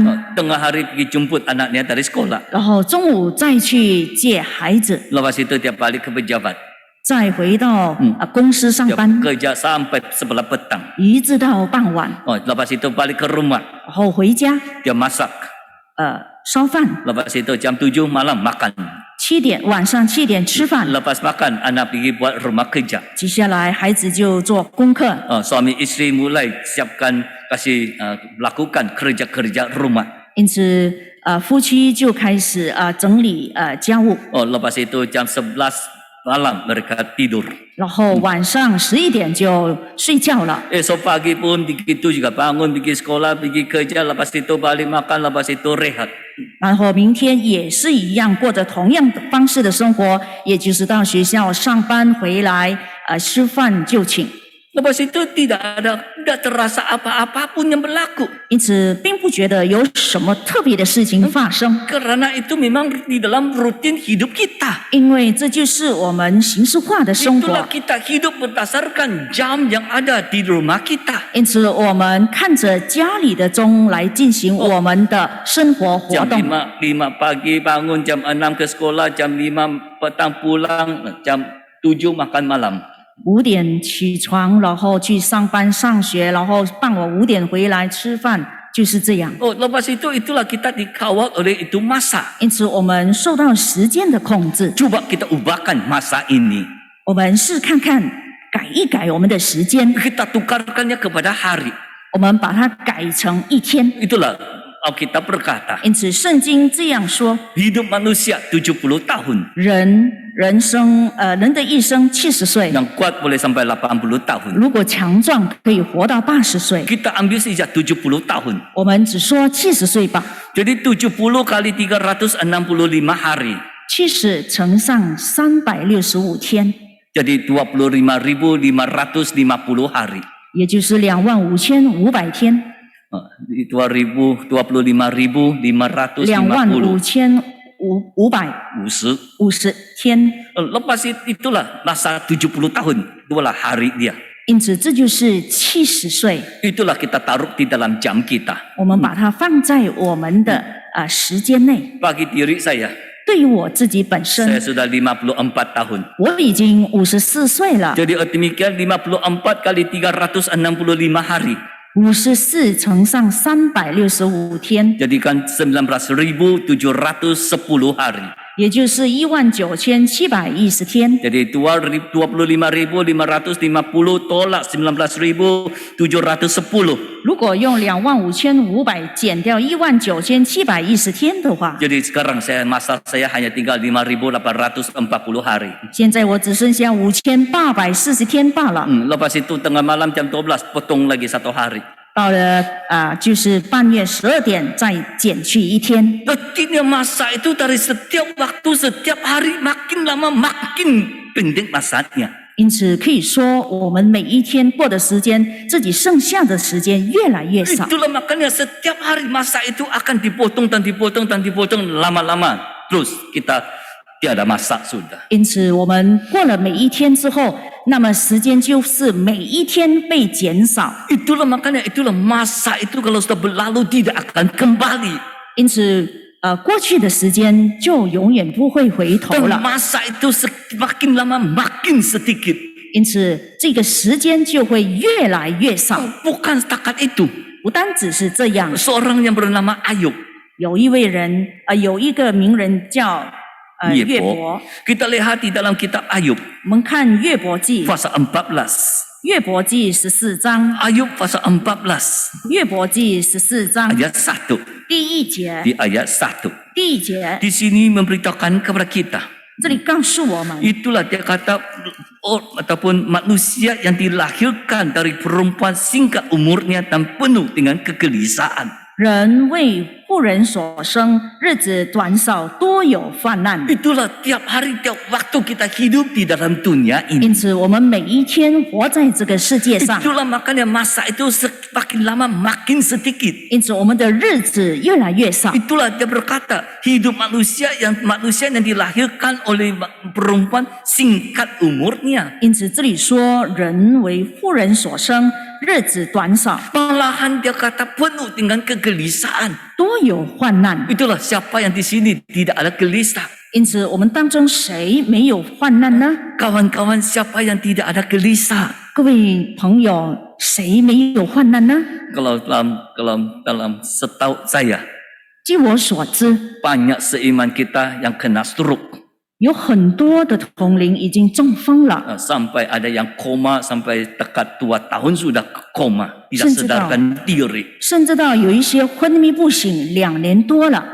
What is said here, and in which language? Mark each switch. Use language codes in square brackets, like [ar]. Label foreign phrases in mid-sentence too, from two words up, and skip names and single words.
[ms] Tengah hari pergi jemput anaknya dari sekolah. [zh] 然后中午再去接孩子， [ms] Lepas itu dia balik ke pejabat. [zh] 再回到公司上 [ms] Dia [zh] 班， [ms] bekerja sampai sebelah petang. [zh] 一直到傍晚， [ms] Lepas itu balik ke rumah. [zh] 然后回家 [ms] Dia masak. [zh] 烧饭。 [ms] Lepas itu jam 7 malam makan. [zh] 晚上7点吃饭， [ms] Lepas makan anak pergi buat rumah kerja. [zh] 接下来孩子就做功课， [ms] Suami isteri mulai siapkan kasih lakukan kerja-kerja rumah. [zh] 因此夫妻就开始整理家务， [ms] Lepas itu jam 11 malam mereka tidur. [zh] 然后晚上11点就睡觉了。 [ms] Esok pagi pun begitu juga bangun pergi sekolah pergi kerja lepas itu balik makan lepas itu rehat. [zh] 然后明天也是一样，过着同样的方式的生活，也就是到学校上班回来吃饭就寝。 [ms] Lepas itu tidak terasa apa-apa pun yang berlaku. [zh] 因此并不觉得有什么特别的事情发生， [ms] Karena itu memang di dalam rutin hidup kita. [zh] 因为这就是我们形式化的生活 [ms] Itulah。kita hidup berdasarkan jam yang ada di rumah kita. [zh] 因此，我们看着家里的钟来进行我们的生活活 [ms] Jam [zh] 动。 [ms] 5 pagi bangun, jam 6 ke sekolah, jam 5 petang pulang, jam 7 makan malam. [zh] 5 点起床，然后去上班上学，然后傍晚5点回来吃饭，就是这样。 [ms] Lepas itu itulah kita dikawal oleh itu masa. [zh] 因此，我们受到时间的控制。 [ms] Coba kita ubahkan masa ini. [zh] 我们试看看，改一改我们的时间， [ms] Kita tukarkannya kepada hari. [zh] 我们把它改成一天。 [ms] Itulah Alkitab berkata, [zh] 因此，圣经这样说： [ms] hidup manusia 70 tahun. [zh] 人的一生70岁， [ms] Yang kuat boleh sampai 80 tahun. [zh] 如果强壮可以活到80岁。 [ms] Kita ambil saja 70 tahun. [zh] 我们只说70岁吧。 [ms] Jadi 70 kali 365 hari. [zh] 70 乘上365天， [ms] Jadi 25.550 hari. [zh] 也就是25500天， [ms] 25.550. [zh] 25550天。 [ms] Lepas itulah masa 70 tahun. Itulah hari dia. [zh] 因此，这就是70岁。 [ms] Itulah kita taruh di dalam jam kita. [zh] 我们把它放在我们的时间内。 [ms] Bagi diri saya, [zh] 对于我自己本身， [ms] saya sudah 54 tahun. [zh] 我已经54岁了。 [ms] Jadi demikian 54 kali 365 hari. [zh] 54 乘上365天， [ms] Jadikan 19.710 hari. [zh] 也就是19710天。 [ms] Jadi 25.550 tolak 19.710. [zh] 如果用25500减掉19710天的话， [ms] Jadi sekarang masa saya hanya tinggal 5.840 hari. [zh] 现在我只剩下5840天罢了。 [ms] Lepas itu tengah malam jam 12 potong lagi 1 hari. [zh] 到了就是半夜12点再减去1天。 [ms] Artinya masa itu dari setiap waktu, setiap hari makin lama makin pendek masanya. [zh] 因此可以说，我们每一天过的时间，自己剩下的时间越来越少。 [ms] Itulah makanya setiap hari masa itu akan dipotong dan dipotong dan dipotong lama-lama. Terus kita tiada masa sudah. [zh] 因此，我们过了每一天之后，那么时间就是每一天被减少。 [ms] Itulah makanya itulah masa itu kalau sudah berlalu tidak akan kembali. [zh] 因此，过去的时间就永远不会回头 [ms] Dan [zh] 了。 [ms] masa itu semakin lama makin sedikit. [zh] 因此，这个时间就会越来越少。 [ms] Bukan setakat itu. [zh] 不单只是这样， [ms] Seorang yang bernama Ayub. [zh] 有一位人，有一个名人叫约伯。 [ms] Kita lihat di dalam kitab Ayub [zh] 我们看约伯记， [ms] pasal 14. [zh] 约伯记14章， [ms] Ayub pasal 14 [zh] 约伯记14章 [ms] ayat 1. [zh] 第1节， [ms] Di ayat 1. [zh] 第1节， [ms] Di sini memberitakan kepada kita. [zh] 这里告诉我们， [ms] Itulah dia kata ataupun manusia yang dilahirkan dari perempuan singkat umurnya dan penuh dengan kegelisahan. [zh] 人为妇人所生，日子短少，多有患难。 [ms] Itulah tiap hari tiap waktu kita hidup di dalam dunia ini. [zh] 因此，我们每一天活在这个世界上， [ms] Itulah makanya masa itu semakin lama makin sedikit. [zh] 因此我们的日子越来越少。 [ms] Itulah dia berkata hidup manusia yang dilahirkan oleh perempuan singkat umurnya. [zh] 因此，这里说人为妇人所生，日子短少， [ms] Malahan dia kata penuh dengan kegelisahan. [zh] 多有患难。 [ms] Itulah siapa yang di sini tidak ada gelisah. [zh] 因此，我们当中谁没有患难呢？ [ms] Kawan-kawan siapa yang tidak ada gelisah? [zh] 各位朋友，谁没有患难呢？ [ms] Kalau dalam setahu saya [zh] 据我所知， [ms] banyak seiman kita yang kena stroke. [zh] 有很多的同龄已经中风了， [ms] Sampai ada yang koma sampai dekat 2 tahun sudah koma, tidak [zh] 甚至到 [ms] sadarkan diri. [zh] 甚至到有一些昏迷不醒2年多了，